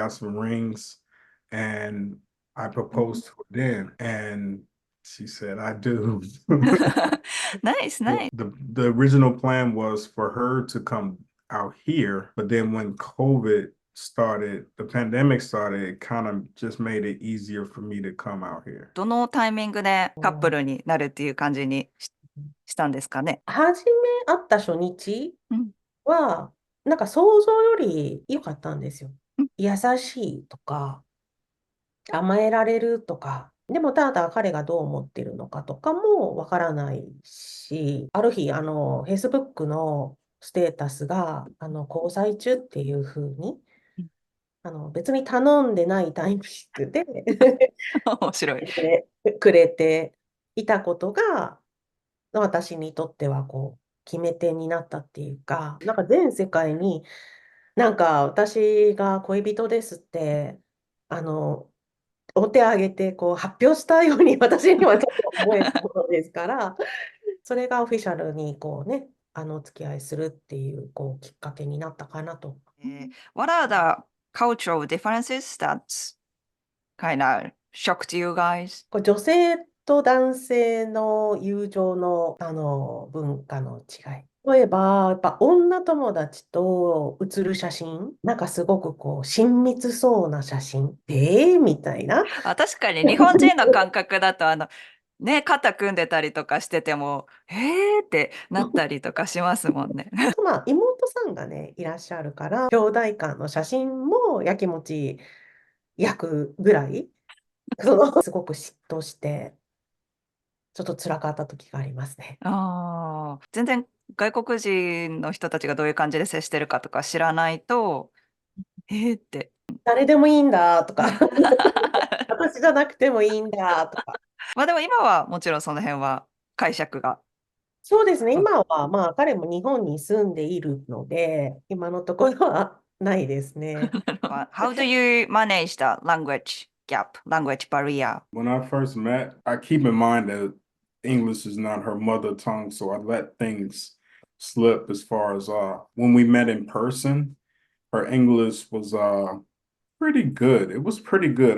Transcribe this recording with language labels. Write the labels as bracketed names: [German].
[English] Got some rings and I proposed to her then, and she said, I do. Nice. The original plan was for her to come out here, but then when the pandemic started, it kind of just made it easier for me to come out here. [Japanese] どのタイミングでカップルになるっていう感じにしたんですかね。初め会った初日は、なんか想像より良かったんですよ。優しいとか、甘えられるとか、でもただ彼がどう思ってるのかとかもわからないし、ある日、Facebook のステータスが、交際中っていうふうに、別に頼んでないタイミングで面白い。くれていたことが、私にとっては決め手になったっていうか、なんか全世界になんか私が恋人ですって、お手挙げて発表したように私にはちょっと思えたものですから、それがオフィシャルにお付き合いするっていうきっかけになったかなと。 [English] What are the cultural differences that kind of shocked you guys? [Japanese] 女性と男性の友情の、文化の違い。例えば、やっぱ女友達と写る写真、なんかすごく親密そうな写真、みたいな。確かに日本人の感覚だとね、肩組んでたりとかしてても、ってなったりとかしますもんね。まあ、妹さんがね、いらっしゃるから、兄弟間の写真もやきもち焼くぐらい、すごく嫉妬して、ちょっと辛かった時がありますね。全然外国人の人たちがどういう感じで接してるかとか知らないと、って。誰でもいいんだとか、私じゃなくてもいいんだとか。まあでも今はもちろんその辺は解釈が。そうですね、今はまあ彼も日本に住んでいるので、今のところはないですね。 [English] How do you manage the language gap, language barrier? When I first met, I keep in mind that English is not her mother tongue, so I let things slip as far as when we met in person, her English was pretty good. It was pretty good.